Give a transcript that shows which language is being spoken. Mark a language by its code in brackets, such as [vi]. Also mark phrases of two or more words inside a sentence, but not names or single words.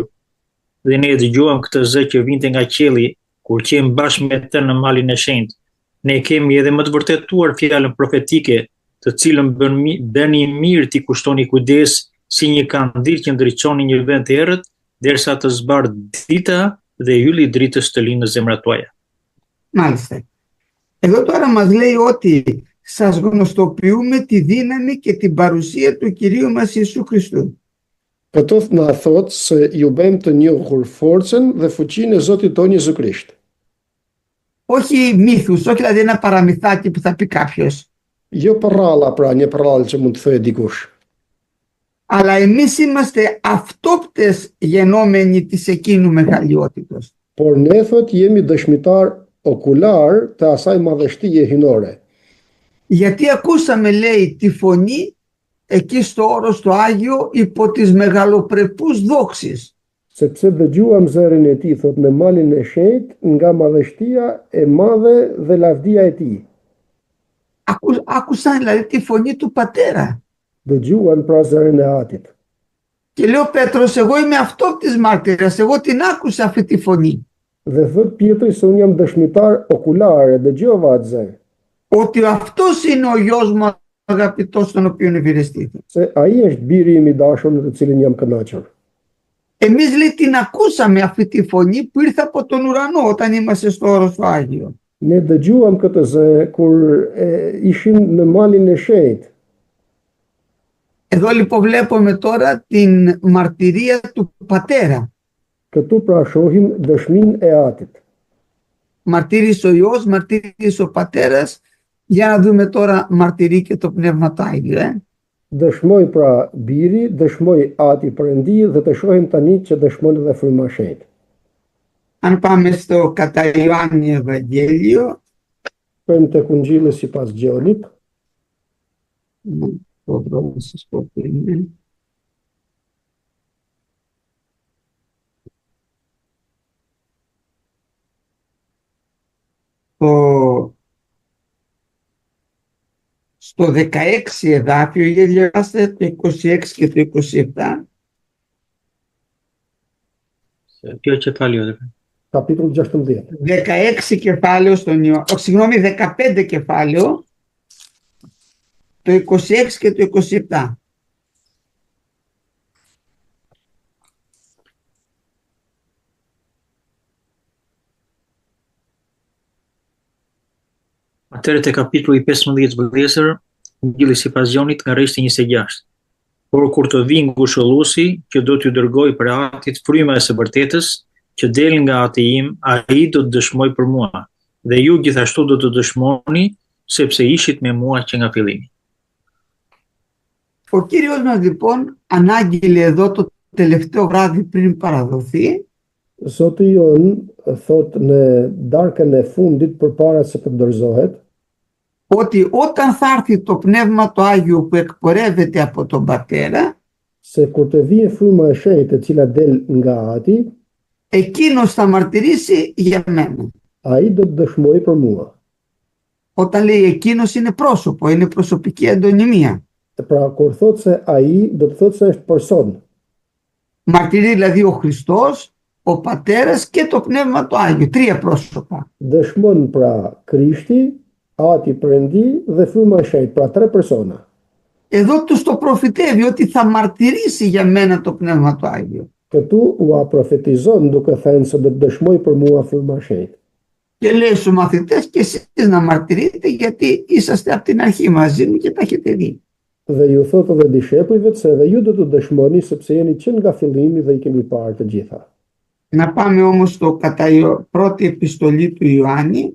[sq] Dhe ne dëgjuam këtë zë që vinte nga qielli, kur qem bashkë me të në malin e shenjtë. Ne kemi edhe më të vërtetuar fjalën profetike, të cilën bëni mirë t'i kushtoni kujdes si një kandil që ndriçoni një vend të errët, derisa të zbardh dita dhe hylli i dritës të linë në zemrat tuaja. [el] Μάλιστα. Εδώ τώρα μας λέει ότι σας γνωστοποιούμε τη δύναμη και την παρουσία του Κυρίου μας Ιησού Χριστού. [sq] Këto na thot se ju bëjmë të njohur forcën dhe fuqinë e Zotit tonë Jezu Krisht. [el] Όχι μύθους, όχι δηλαδή ένα παραμυθάκι που θα πει κάποιος. [sq] Jo përralla, pra një përrallë që mund të thojë dikush. [el] Αλλά εμείς είμαστε αυτόπτες γενόμενοι της εκείνου μεγαλειότητος. [sq] Por ne thot jemi dëshmitar okular të asaj madhështie hinore. [el] Γιατί ακούσαμε, λέει, τη φωνή εκεί στο όρος το Άγιο υπό τις μεγαλοπρεπούς δόξεις. [sq] Sepse dëgjuam zërin e tij, thot, në malin e shenjtë nga madhështia e madhe dhe lavdia e tij. [el] Άκουσαν δηλαδή τη φωνή του Πατέρα. [sq] Dëgjuan pra zërin e Atit. [el] Και λέει ο Πέτρος, εγώ είμαι αυτόπτης μάρτυρας, εγώ την άκουσα αυτή τη φωνή. [sq] Dhe thot Pietri se unë jam dëshmitar okular, dëgjova atë zë. [el] Ότι αυτός είναι ο γιος μου αγαπητός, τον οποίον ευηρεστήθηκα. [sq] Se ai është biri im i dashur në të cilin jam kënaqur. [el] Εμείς, λέει, την ακούσαμε αυτή τη φωνή που ήρθε από τον ουρανό όταν είμαστε στο όρος του Άγιο. [sq] Ne dëgjuam këtë zë kur ishim në malin e shenjtë. [el] Εδώ λοιπόν βλέπουμε τώρα την μαρτυρία του Πατέρα. [sq] Këtu pra shohim dëshminë e Atit. [el] Μαρτύρησε ο Υιός, μαρτύρησε ο Πατέρας. Για να δούμε τώρα μαρτυρεί και το Πνεύμα το Άγιο. [sq] Dëshmoj pra biri, dëshmoj Ati Perëndi dhe të shohim tani që dëshmon edhe Fryma e Shenjtë. [el] Αν πάμε στο κατά Ιωάννη Ευαγγέλιο, [sq] Përëm tek Ungjilli sipas Gjonit, [el] το βρω να σας πω που είναι. Στο 16 εδάφιο, για διαβάστε το 26 και το 27. [sq] Kjo kefalio dhe. kapitulli 16. [el] 16 κεφάλαιο στον Ιωάννη, συγγνώμη, 15 κεφάλαιο, το 26 και το 27. [sq] Atëherë te kapitulli 15 vëllezër, Ungjilli sipas Gjonit nga rreshti 26. Por kur të vi ngushëlluesi që do t'ju dërgoj për Atit fryma e së vërtetës, që del nga Ati im, ai do të dëshmoj për mua, dhe ju gjithashtu do të dëshmoni, sepse ishit me mua që nga fillimi. [el] Ο Κύριος μας λοιπόν ανάγγειλε εδώ το τελευταίο βράδυ πριν παραδοθεί [sq] Zoti jon thot në darkën e fundit përpara se të ndërzohet, [el] ότι όταν θα έρθει το Πνεύμα το Άγιο που εκπορεύεται από τον Πατέρα, [sq] se kur të vijë fryma e shenjtë e cila del nga Ati, [el] εκείνος θα μαρτυρήσει για μένα. [sq] ai do të dëshmoj për mua. [el] Όταν λέει εκείνος είναι πρόσωπο, είναι προσωπική αντωνυμία. [sq] Pra kur thot se ai, do të thot se është person. [el] Μαρτυρεί δηλαδή ο Χριστός, ο Πατέρας και το Πνεύμα το Άγιο, τρία πρόσωπα. [sq] Dëshmon pra Krishti, Ati Perëndi dhe fryma e shenjtë, pra tre persona. [el] Εδώ τους το προφητεύει ότι θα μαρτυρήσει για μένα το Πνεύμα το Άγιο. [sq] Këtu ua profetizon duke thënë se do të dëshmoj për mua fryma e shenjtë. [el] Και λέει στους μαθητές και εσείς να μαρτυρείτε γιατί είσαστε από την αρχή μαζί μου και τα έχετε δει. [sq] Dhe ju thotë edhe dishepujve se edhe ju do të dëshmoni sepse jeni që nga fillimi dhe i keni parë të gjitha. [el] Να πάμε όμως στο πρώτη επιστολή του Ιωάννη,